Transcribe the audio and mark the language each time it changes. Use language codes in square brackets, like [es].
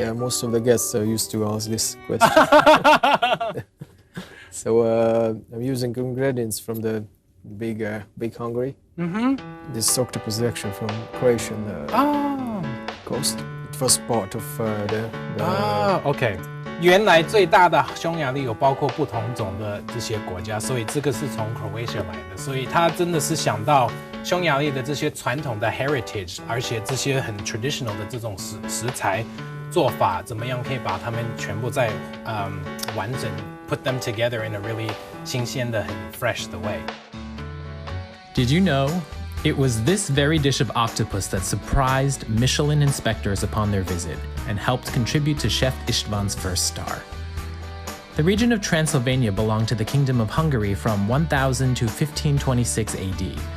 [en] Yeah, most of the guests are used to ask this question. So I'm using ingredients from the big Hungary. This octopus is actually from Croatian coast. It was part of the OK. [zh] 原来最大的匈牙利有包括不同种的这些国家，所以这个是从 Croatia 来的，所以他真的是想到匈牙利的这些传统的 heritage， 而且这些很 traditional 的这种食材做法，怎么样可以把它们全部再完整 [en] put them together in a really [zh] 新鲜的很 fresh 的 way. [en] Did you know? It was this very dish of octopus that surprised Michelin inspectors upon their visit and helped contribute to Chef István's first star. The region of Transylvania belonged to the Kingdom of Hungary from 1000 to 1526 AD.